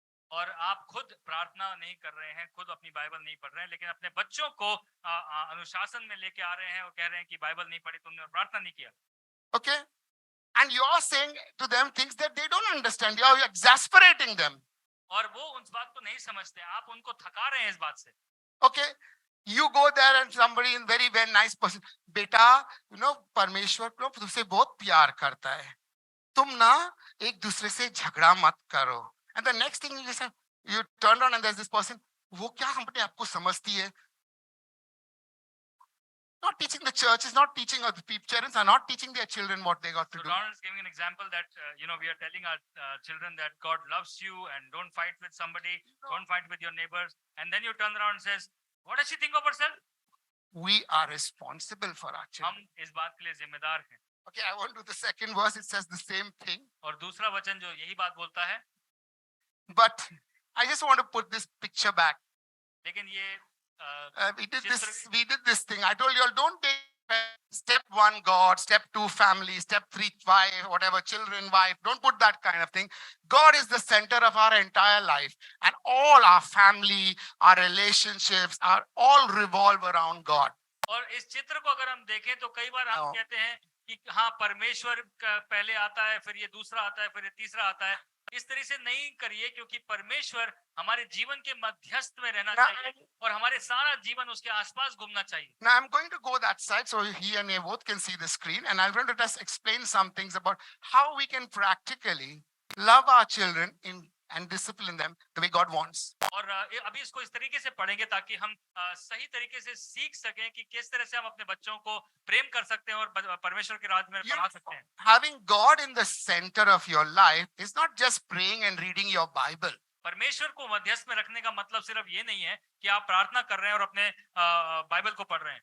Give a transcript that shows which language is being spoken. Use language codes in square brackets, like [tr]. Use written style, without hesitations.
[hi] और आप खुद प्रार्थना नहीं कर रहे हैं, खुद अपनी बाइबल नहीं पढ़ रहे हैं, लेकिन अपने बच्चों को अनुशासन में लेके आ रहे हैं और कह रहे हैं कि बाइबल नहीं पढ़ी, तुमने प्रार्थना नहीं किया। [en] Okay? And you are saying to them things that they don't understand. You are exasperating them. [hi] और वो उस बात को नहीं समझते, आप उनको थका रहे हैं इस बात से। [en] Okay? You go there and somebody in very nice person, [hi] beta, परमेश्वर तुमसे बहुत प्यार करता है, तुम ना एक दूसरे से झगड़ा मत करो. [en] And the next thing you turn around and there's this person, [hi] वो क्या अपने आप को समझती है? [en] Not teaching the church is not teaching other people. Parents are not teaching their children what they got to So do. Donald is giving an example that we are telling our children that God loves you and don't fight with somebody, don't fight with your neighbors, and then you turn around and says, "What does she think of herself?" We are responsible for our children. [hi] हम इस बात के लिए जिम्मेदार हैं. [en] Okay, I want to do the second verse. It says the same thing. [hi] और दूसरा वचन जो यही बात बोलता है, [en] But I just want to put this picture back. [hi] लेकिन ये [en] We did this thing. I told you all, don't take step 1 God, step 2 family, step 3 wife, whatever, children, wife. Don't put that kind of thing. God is the center of our entire life, and all our family, our relationships are all revolve around God. [hi] और इस चित्र को अगर हम देखें तो कई बार हम हाँ. कहते हैं कि हाँ परमेश्वर का पहले आता है, फिर ये दूसरा आता है, फिर ये तीसरा आता है. इस तरह से नहीं करिए, क्योंकि परमेश्वर हमारे जीवन के मध्यस्थ में रहना चाहिए और हमारे सारा जीवन उसके आसपास घूमना चाहिए. [en] Now I'm going to go that side so he and I both can see the screen, and I'm going to just explain some things about how we can practically love our children and discipline them the way God wants. [hi] और अभी इसको इस तरीके से पढ़ेंगे ताकि हम सही तरीके से सीख सकें कि किस तरह से हम अपने बच्चों को प्रेम कर सकते हैं और परमेश्वर के राज में बढ़ा सकते हैं. [en] Having God in the center of your life is not just praying and reading your Bible. [hi] परमेश्वर को मध्यस्थ में रखने का मतलब सिर्फ ये नहीं है कि आप प्रार्थना कर रहे हैं और अपने बाइबल को पढ़ रहे हैं.